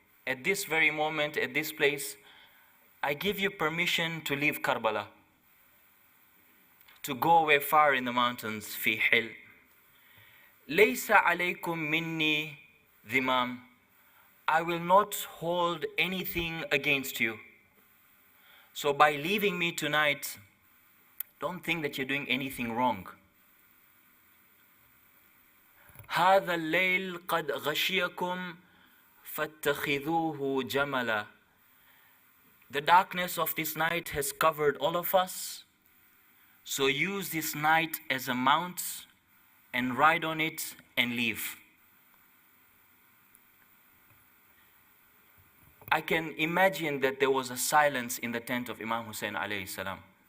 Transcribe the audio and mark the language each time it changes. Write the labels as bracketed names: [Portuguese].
[English] At this very moment, at this place, I give you permission to leave Karbala, to go away far in the mountains, [Arabic] فِي حِلٍّ. لَيْسَ عَلَيْكُمْ مِنِّي ذِمَامٍ. [English] I will not hold anything against you. So by leaving me tonight, don't think that you're doing anything wrong. [Arabic] هذا الليل قد غشيكم فاتخذوه جملا. [English] The darkness of this night has covered all of us, so use this night as a mount and ride on it and leave. I can imagine that there was a silence in the tent of Imam Hussein alayhi salam.